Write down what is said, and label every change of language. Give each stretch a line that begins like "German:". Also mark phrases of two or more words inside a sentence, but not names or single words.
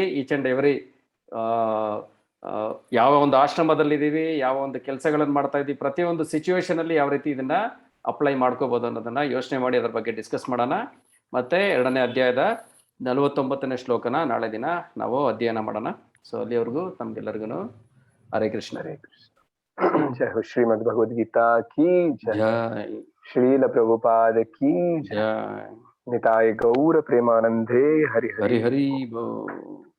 English: each and every
Kannada: ಯಾವ ಒಂದು ಆಶ್ರಮದಲ್ಲಿದ್ದೀವಿ, ಯಾವ ಒಂದು ಕೆಲಸಗಳನ್ನು ಮಾಡ್ತಾ ಇದ್ದೀವಿ, ಪ್ರತಿಯೊಂದು ಸಿಚುವೇಶನ್ ಅಲ್ಲಿ ಯಾವ ರೀತಿ ಇದನ್ನ ಅಪ್ಲೈ ಮಾಡ್ಕೋಬಹುದು ಅನ್ನೋದನ್ನ ಯೋಚನೆ ಮಾಡಿ ಅದ್ರ ಬಗ್ಗೆ ಡಿಸ್ಕಸ್ ಮಾಡೋಣ. ಮತ್ತೆ 2ನೇ ಅಧ್ಯಾಯದ 49ನೇ ಶ್ಲೋಕನ ನಾಳೆ ದಿನ ನಾವು ಅಧ್ಯಯನ ಮಾಡೋಣ. ಸೊ ಅಲ್ಲಿವರೆಗೂ ನಮ್ಗೆಲ್ಲರಿಗೂ ಹರೇ ಕೃಷ್ಣ.
Hindi: हरे कृष्ण। जय हो श्रीमद् भगवद गीता की जय।
Kannada: ಜೈ
Hindi: श्रील प्रभुपाद की जय।
Kannada: ಜೈ
Bangla: নিতাই গৌর প্রেমানন্দে হরি হরি।
Kannada: ಹರಿ ಹರಿ ಬೋ.